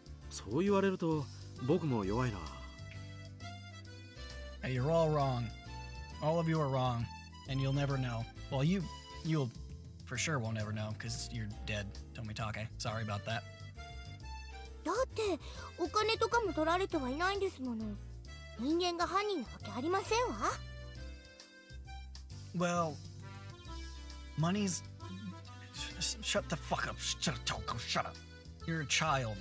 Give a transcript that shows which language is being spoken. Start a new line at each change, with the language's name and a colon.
Japanese: そう言われると僕も弱いな。
English: Hey, you're all wrong. All of you are wrong, and you'll never know. Well, you'll for sure won't ever know because you're dead, Tomitake. Sorry about that.
Japanese: だってお金とかも取られてはいないんですもの。人間が犯人なわけありませんわ。
English: Well, money's... Shut the fuck up. Shut up, Toko. Shut up. You're a child.